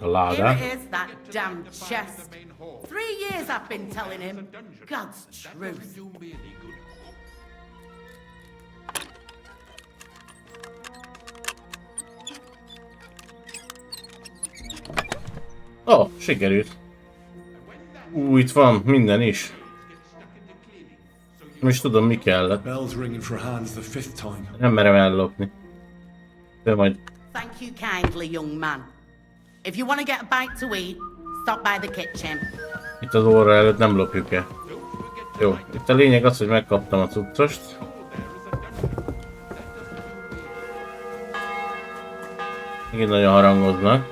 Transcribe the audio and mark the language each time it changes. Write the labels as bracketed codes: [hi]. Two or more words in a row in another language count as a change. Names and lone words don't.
[en] Here [hu] ládát. [en] it is, that damn chest. 3 years I've been telling him. God's truth. [hu] Ó, sikerült. Itt van minden is. Nem is tudom, mi kellett. Nem merem ellopni. De majd... [en] Thank you kindly, young man. If you want to get a bite to eat, stop by the kitchen. [hu] Itt az óra előtt nem lopjuk el. Jó, itt a lényeg az, hogy megkaptam a cuccost. Megint nagyon harangoznak.